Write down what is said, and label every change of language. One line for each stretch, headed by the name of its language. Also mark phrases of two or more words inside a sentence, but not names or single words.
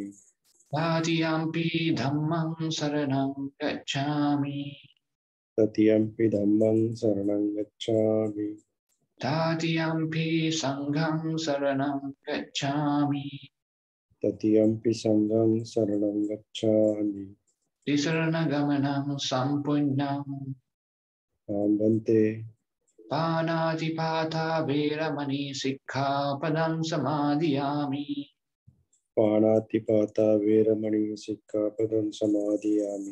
Pali: तृतीयम्पि धम्मं शरणं गच्छामि तृतीयम्पि धम्मं शरणं गच्छामि तृतीयम्पि संघं शरणं गच्छामि तृतीयम्पि संघं शरणं गच्छामि।
Sanskrit: त्रिशरणगमनं सम्पूर्णम्
Pali: आं भन्ते पाणातिपाता वैरमणि सिक्खापदं समादियामि पाणातिपाता वेरमणि सिक्खापदं समादियामि